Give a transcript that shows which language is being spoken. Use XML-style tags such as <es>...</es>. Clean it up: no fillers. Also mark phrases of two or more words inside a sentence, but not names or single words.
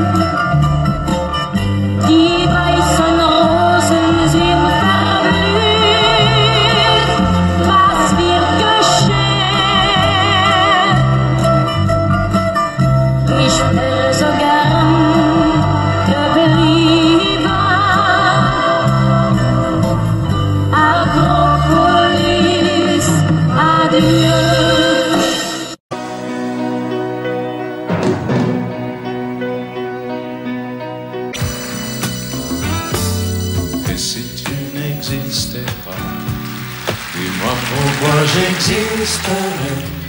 <de>Die weißen Rosen sind verblüht, was wird geschehen? Ich wäre so gern geblieben. Akropolis, adieu.</de> <fr>Et si tu n'existais pas, dis-moi pourquoi j'existerais.</fr>